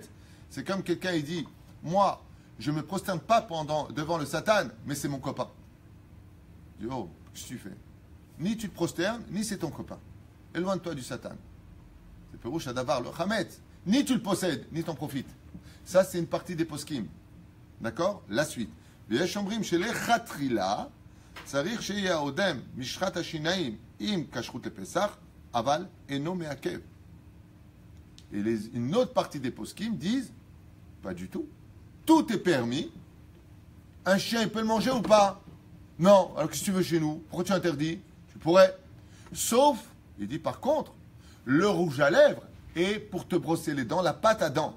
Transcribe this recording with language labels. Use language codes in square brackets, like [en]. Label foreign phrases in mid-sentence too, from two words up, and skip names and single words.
[fr] C'est comme quelqu'un il dit moi je me prosterne pas devant le Satan, mais c'est mon copain. Je dis oh, qu'est-ce que tu fais? Ni tu te prosternes, ni c'est ton copain. Éloigne-toi du Satan. C'est perouche à d'avoir le chametz. Ni tu le possèdes, ni t'en profites. Ça c'est une partie des poskim. D'accord? La suite. [he] ויש אומרים שלכתחילה צריך שיהיה האודם משחת השיניים עם כשרות לפסח, אבל אינו מעכב. [fr] Et une autre partie des poskim disent, pas du tout. Tout est permis. Un chien, il peut le manger ou pas? Non. Alors qu'est-ce que tu veux chez nous? Pourquoi tu interdis? Tu pourrais. Sauf, il dit par contre, le rouge à lèvres est pour te brosser les dents, la pâte à dents.